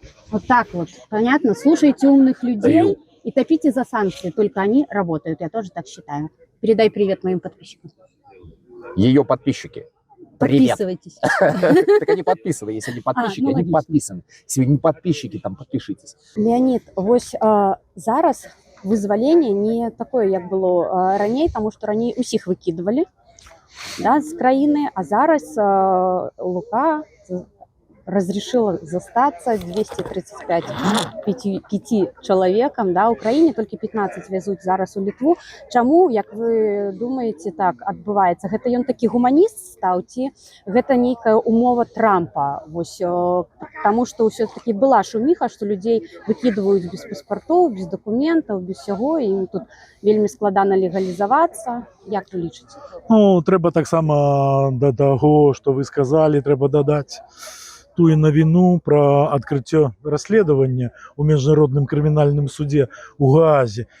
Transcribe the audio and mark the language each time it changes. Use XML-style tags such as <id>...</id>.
<ru>Вот так вот, понятно? Слушайте умных людей и топите за санкции. Только они работают, я тоже так считаю. Передай привет моим подписчикам. Ее подписчики. Привет. Подписывайтесь. Так они подписаны, если они подписчики, ну, они логично. подписаны. Если вы не подписчики, там подпишитесь.</ru> <uk>Леонід, ось зараз визволення не такое, як було раніше, тому що раніше усіх викидували, да, з країни, а зараз Лука разрешила застаться 235 пяти чоловікам, да, Україні тільки 15 везуть зараз у Літву. Чому, як ви думаєте,</uk> <be>так адбываецца? Гэта ён такі гуманіст стаў, ці гэта нейкая умова Трампа? Вось, таму што ўсё-такі была шуміха, што людзей выкідваюць без паспартоў, без дакументаў, без усяго, і ім тут вельмі складана легалізавацца. Як вы лічыце? Ну, трэба таксама да таго, што вы сказалі, трэба дадаць тую навіну пра адкрыццё расследавання ў міжнародным крымінальным судзе ў Гаазе.</be>